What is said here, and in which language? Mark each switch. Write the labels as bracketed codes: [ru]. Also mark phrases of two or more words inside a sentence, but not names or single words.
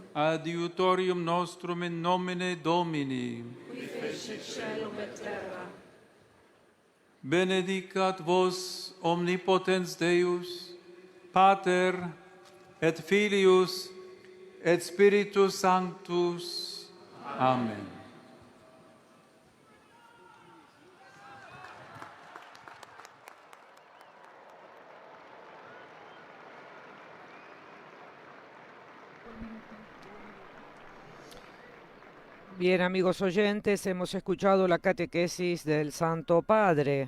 [la] adiutorium nostrum in nomine Domini, qui fecit caelum et terra. benedicat vos omnipotens Deus, Pater et Filius et Spiritus Sanctus. Amen. [es] Bien, amigos oyentes, hemos escuchado la catequesis del Santo Padre.